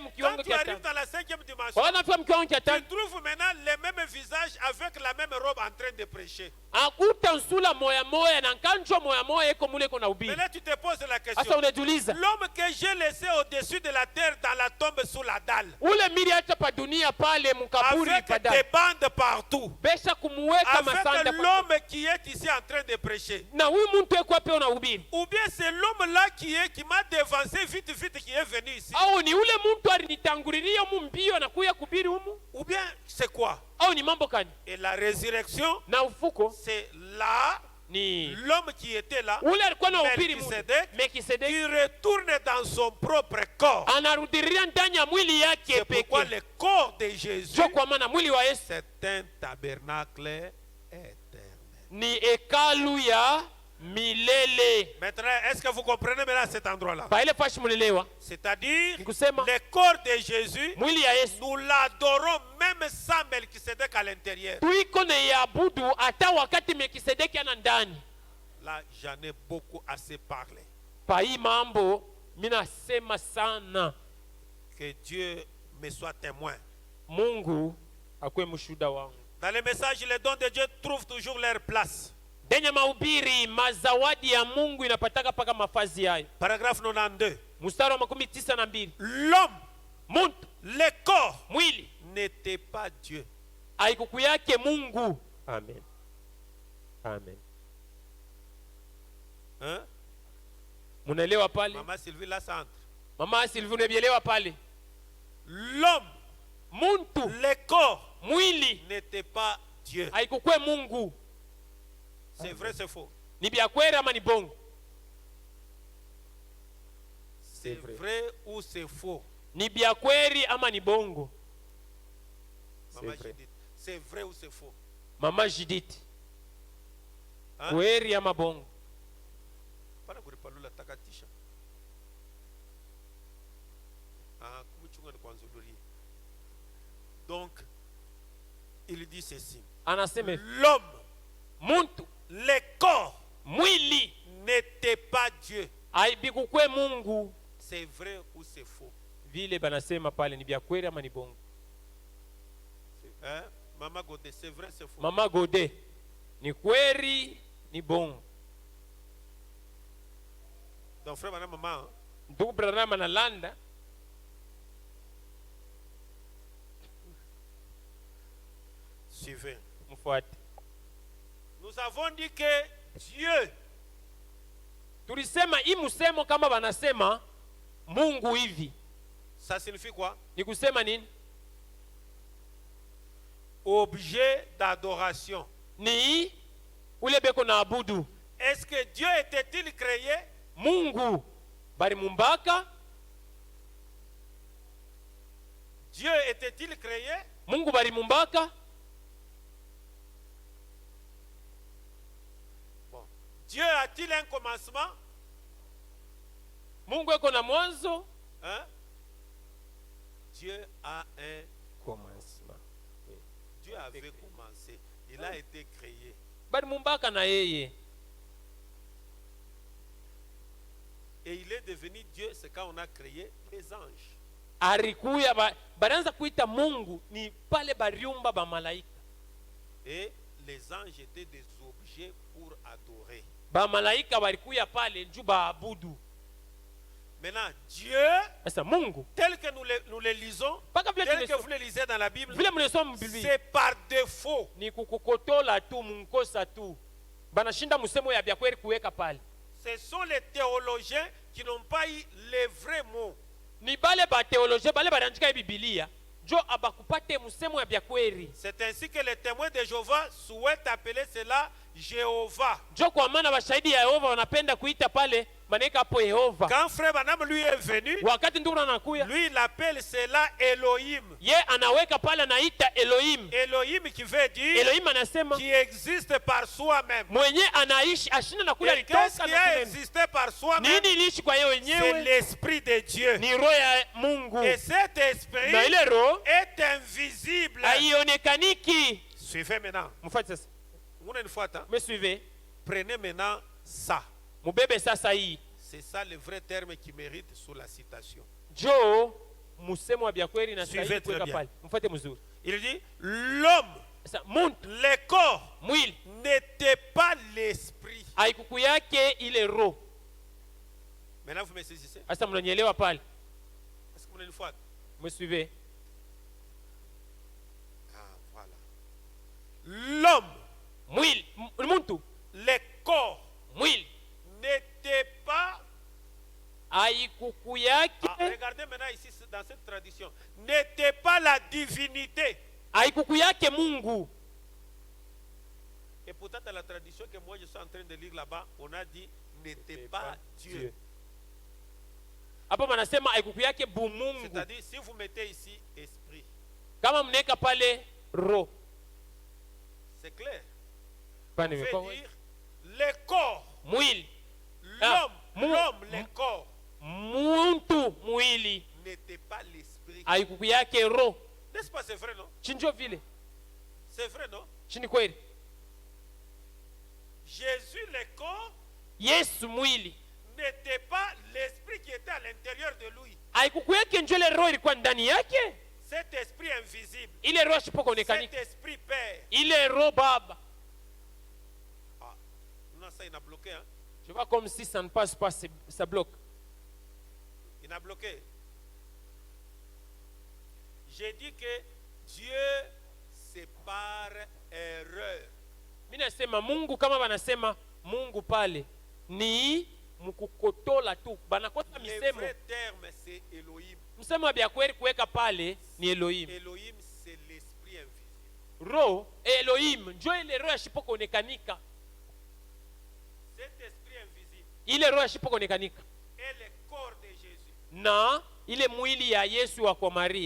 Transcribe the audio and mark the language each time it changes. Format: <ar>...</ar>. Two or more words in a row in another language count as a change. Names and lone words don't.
<fr>Quand</fr> <sw>mkiwango</sw> <fr>tu</fr> <sw>cha</sw> <fr>arrives</fr> <sw>tano.</sw> <fr>dans la 5e dimension,</fr> <sw>Kwa nafika mkiwango cha</sw> <fr>tu</fr> <sw>tano.</sw> <fr>trouves maintenant les mêmes visages avec la même robe en train de prêcher.</fr> <sw>Akuta nsula moya moya na nkanjo moya moya iko mule iko na ubiri.</sw> <fr>Maintenant tu te poses la</fr> <sw>Sasa</sw> <fr>question.</fr> <sw>unajiuliza,</sw> <fr>L'homme que j'ai laissé au-dessus de la terre dans la tombe sous la dalle,</fr> <sw>ule mili hata pa dunia pale mkaburi</sw> <fr>avec</fr> <sw>padani.</sw> <fr>des bandes partout,</fr> <sw>Besha kumuweka masanda</sw> <fr>avec</fr> <sw>pa.</sw> <fr>l'homme qui est ici en train de prêcher.</fr> <sw>Na huyu mtu eko hapo unahubiri.</sw> <fr>Ou bien c'est l'homme-là qui m'a devancé vite, qui est venu ici.</fr> <sw>Au ni ule mtu alinitangulilia humu mbio na kuya kubiri humu.</sw> <fr>Ou bien c'est quoi?</fr> <sw>Au ni mambo kani?</sw> <fr>Et la résurrection,</fr> <sw>Na ufuko</sw> <fr>c'est là,</fr> <sw>ni</sw> <fr>l'homme qui était là,</fr> <sw>ule alikuwa na ubiri mule.</sw> <fr>Melchisedec,</fr> <sw>Melkisedeki</sw> <fr>qui retourne dans son propre corps.</fr> <sw>anarudilia ndani ya mwili yake</sw> <fr>C'est pourquoi</fr> <sw>pekee.</sw> <fr>le corps de Jésus,</fr> <sw>Jo kwa maana mwili wa Yesu</sw> <fr>c'est un tabernacle éternel.</fr> <sw>ni hekalu ya milele.</sw> <fr>Maintenant, est-ce que vous comprenez maintenant cet endroit-là?</fr> <sw>Pa ile fashi mulelewa.</sw> <fr>C'est-à-dire,</fr> <sw>Nikusema</sw> <fr>le corps de Jésus,</fr> <sw>mwili ya Yesu</sw> <fr>nous l'adorons même sans Melchisedec à l'intérieur.</fr> <sw>tuiko na iabudu hata wakati Melkisedeki ana ndani.</sw> <fr>Là, j'en ai beaucoup assez parlé.</fr> <sw>Pa hii mambo mina sema sana.</sw> <fr>Que Dieu me soit témoin.</fr> <sw>Mungu akwe mshuhuda wangu.</sw> <fr>Dans les messages, les dons de Dieu trouvent toujours leur place.</fr> <sw>Denye mahubiri mazawadi ya Mungu inapataka paka mafazi yayo.</sw> <fr>Paragraphe 92.</fr> <sw>Mstari wa 92.</sw> <fr>L'homme,</fr> <sw>Muntu,</sw> <fr>le corps,</fr> <sw>mwili</sw> <fr>n'était pas Dieu.</fr> <sw>haikuku yake Mungu. Amen. Amen.</sw> <fr>Hein?</fr> <sw>Munaelewa pale?</sw> <fr>Maman Sylvie, là, ça entre.</fr> <sw>Mama Sylvie unabielewa pale?</sw> <fr>L'homme,</fr> <sw>Muntu,</sw> <fr>le corps,</fr> <sw>mwili</sw> <fr>n'était pas Dieu.</fr> <sw>haikukwe Mungu.</sw> <fr>C'est vrai, c'est faux.</fr> <sw>Ni bya kweli ama ni bongo?</sw> <fr>C'est vrai ou c'est faux?</fr> <sw>Ni bya kweli ama ni bongo?</sw> <fr>Maman vrai. Judith, c'est vrai ou c'est faux?</fr> <sw>Mama Judith,</sw> <fr>Hein?</fr> <sw>kweli ama bongo? Pana kuripalula takatisha. Ah, kumuchunga ni kwanzulurie.</sw> <fr>Donc, il dit ceci.</fr> <sw>Anasema</sw> <fr>L'homme,</fr> <sw>muntu,</sw> <fr>le corps,</fr> <sw>mwili</sw> <fr>n'était pas Dieu.</fr> <sw>haibikukwe Mungu.</sw> <fr>C'est vrai ou c'est faux?</fr> <sw>Vile banasema pale ni bya kweli ama ni bongo?</sw> <fr>Hein? Maman Godé, c'est vrai, c'est faux?</fr> <sw>Mama Gode, ni kweli ni bongo?</sw> <fr>Donc, frère, madame, maman, hein?</fr> <sw>Ndugu Branham analanda.</sw> <fr>Suivez.</fr> <sw>Mfuate.</sw> <fr>Nous avons dit que Dieu,</fr> <sw>Tulisema hii msemo kama banasema Mungu hivi.</sw> <fr>ça signifie quoi?</fr> <sw>Ni kusema nini?</sw> <fr>Objet d'adoration.</fr> <sw>Ni ule beko na abudu.</sw> <fr>Est-ce que Dieu était-il créé?</fr> <sw>Mungu bari mumbaka</sw> <fr>Dieu était-il créé?</fr> <sw>Mungu balimumbaka?</sw> <fr>Bon. Dieu a-t-il un commencement?</fr> <sw>Mungu eko na mwanzo?</sw> <fr>Hein? Dieu a un Commencement. Dieu avait commencé. Il a été créé.</fr> <sw>Balimumbaka na yeye.</sw> <fr>Et il est devenu Dieu, c'est quand on a créé les anges.</fr> <sw>Arikuya banaanza kuita Mungu ni pale bariumba ba malaika.</sw> <fr>Et les anges étaient des objets pour adorer.</fr> <sw>Ba malaika barikuya pale nju baabudu.</sw> <fr>Maintenant, Dieu,</fr> <sw>Sasa Mungu</sw> <fr>tel que nous le lisons,</fr> <sw>Paka vile</sw> <fr>tel que</fr> <sw>tumeso-</sw> <fr>vous le lisez dans la Bible,</fr> <sw>vile mnasoma Biblia</sw> <fr>c'est par défaut.</fr> <sw>ni kukukotola tu munkosa tu. Banashinda musemo ya byakweli kuweka pale.</sw> <fr>Ce sont les théologiens qui n'ont pas eu les vrais mots.</fr> <sw>Ni bale ba teolojia bale banaandika Biblia jo abakupate musemo ya byakweli.</sw> <fr>C'est ainsi que les témoins de Jéhovah souhaitent appeler cela Jéhovah.</fr> <sw>Jo kwa maana bashahidi ya Yehova wanapenda kuita pale maneka hapo Yehova.</sw> <fr>Quand frère Branham lui est venu,</fr> <sw>Wakati ndugu anakuya</sw> <fr>lui il appelle cela Elohim.</fr> <sw>ye anaweka pale anaita Elohim.</sw> <fr>Elohim qui veut dire</fr> <sw>Elohim anasema</sw> <fr>qui existe par soi-même.</fr> <sw>mwenye anaishi ashinda na kula</sw> <fr>Et qu'est-ce</fr> <sw>alitoka</sw> <fr>qui</fr> <sw>na</sw> <fr>a</fr> <sw>kule.</sw> <fr>existé par soi-même?</fr> <sw>Nini iliishi kwa yeye</sw> <fr>C'est</fr> <sw>wenyewe?</sw> <fr>l'Esprit de Dieu.</fr> <sw>Ni roho ya Mungu.</sw> <fr>Et cet esprit</fr> <sw>Na ile roho</sw> <fr>est invisible.</fr> <sw>haionekaniki.</sw> <fr>Suivez maintenant.</fr> <sw>Mfuate sasa.</sw> <fr>Une fois, hein? Me suivez. Prenez maintenant ça.</fr> <sw>Mubebe sasa hii.</sw> <fr>C'est ça le vrai terme qui mérite sous la citation.</fr> <sw>Jo musemo wa byakweli na</sw> <fr>Suivez</fr> <sw>sahihi</sw> <fr>très</fr> <sw>kuweka</sw> <fr>bien.</fr> <sw>pale. Mfuate mzuri.</sw> <fr>Il dit, l'homme,</fr> <sw>Sasa muntu</sw> <fr>le corps,</fr> <sw>mwili</sw> <fr>n'était pas l'esprit.</fr> <sw>haikuku yake ile roho.</sw> <fr>Maintenant, vous me saisissez?</fr> <sw>Sasa mnanielewa pale?</sw> <fr>Est-ce que vous une fois? Me suivez. Ah, voilà. L'homme,</fr> <sw>Mwili muntu</sw> <fr>le corps,</fr> <sw>mwili</sw> <fr>n'était pas.</fr> <sw>haikuku yake</sw> <fr>Ah, regardez maintenant ici dans cette tradition. N'était pas la divinité.</fr> <sw>haikuku yake Mungu.</sw> <fr>Et pourtant, dans la tradition que moi je suis en train de lire là-bas, on a dit n'était pas Dieu.</fr> <sw>Hapo manasema haikuku yake bu Mungu.</sw> <fr>C'est-à-dire, si vous mettez ici esprit,</fr> <sw>Kama mneka pale roho.</sw> <fr>c'est clair.</fr> <sw>Pani</sw> <fr>Ça</fr> <sw>meko-</sw> <fr>veut dire le corps,</fr> <sw>mwili</sw> <fr>l'homme,</fr> <sw>mu-</sw> <fr>l'homme, le corps,</fr> <sw>muntu mwili</sw> <fr>n'était pas l'esprit.</fr> <sw>haikuku yake roho.</sw> <fr>N'est-ce pas, c'est vrai, non?</fr> <sw>Chinjo vile</sw> <fr>C'est vrai, non?</fr> <sw>chini kweli.</sw> <fr>Jésus, le corps,</fr> <sw>Yesu mwili</sw> <fr>n'était pas l'esprit qui était à l'intérieur de lui.</fr> <sw>haikuku yake njo ile roho ilikuwa ndani yake.</sw> <fr>Cet esprit invisible,</fr> <sw>Ile roho</sw> <fr>cet</fr> <sw>sipokuonekanika,</sw> <fr>esprit Père.</fr> <sw>ile roho Baba.</sw> <fr>Ah, non, ça, il a bloqué, hein? Je vois comme si ça ne passe pas, ça bloque. Il a bloqué. J'ai dit que Dieu, c'est par erreur.</fr> <sw>Mimi nasema Mungu, kama banasema Mungu pale ni mkukotola tu, banakosa</sw> <fr>Le</fr> <sw>misemo.</sw> <fr>vrai terme, c'est Elohim.</fr> <sw>Msemo wa byakweli kuweka pale ni Elohim.</sw> <fr>Elohim, c'est l'esprit invisible.</fr> <sw>Roho Elohim njo ile roho yashipokuonekanika,</sw> <fr>Cet esprit invisible</fr> <sw>ile roho yashipokuonekanika</sw> <fr>et le corps de Jésus</fr> <sw>na ile mwili ya Yesu wa kwa Maria</sw>